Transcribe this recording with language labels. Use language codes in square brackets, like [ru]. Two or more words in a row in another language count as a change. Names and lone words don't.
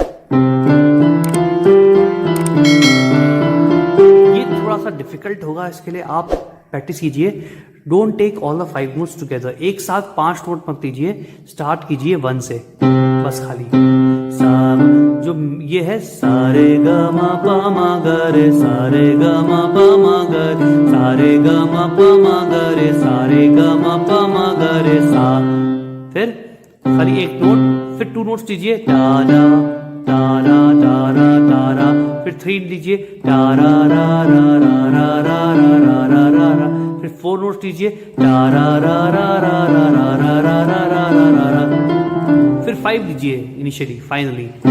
[hi] ये थोड़ा सा डिफिकल्ट होगा, इसके लिए आप प्रैक्टिस कीजिए। [en] don't take all the 5 notes together, [hi] एक साथ 5 नोट मत लीजिए, स्टार्ट कीजिए 1 से बस खाली। जो ये है सारे ग म प म ग रे, सारे ग म प म ग रे, सारे ग म प म ग रे, सारे ग म प म ग रे सा। फिर खाली एक नोट, फिर 2 नोट्स लीजिए, तारा तारा तारा तारा, फिर 3 लीजिए, तारा रा रा रा रा रा रा रा रा रा, फिर 4 नोट्स लीजिए, तारा रा रा रा रा रा रा रा रा रा रा, फिर 5 लीजिए [en] initially, finally.